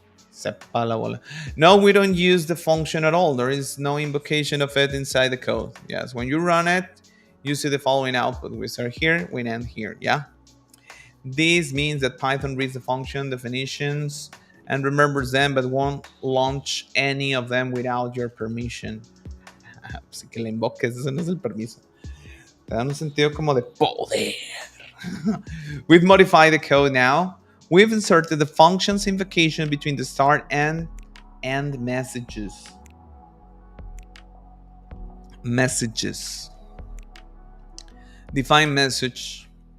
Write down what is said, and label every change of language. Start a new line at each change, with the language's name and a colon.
Spanish: Sepa la bola.
English: No, we don't use the function at all. There is no invocation of it inside the code. Yes, when you run it, you see the following output. We start here, we end here. Yeah. This means that Python reads the function definitions and remembers them, but won't launch any of them without your permission.
Spanish: Así que la invoques, eso no es el permiso. Te dan un sentido como de poder.
English: We've modified the code now. We've inserted the function's invocation between the start and end messages. Messages. Define message.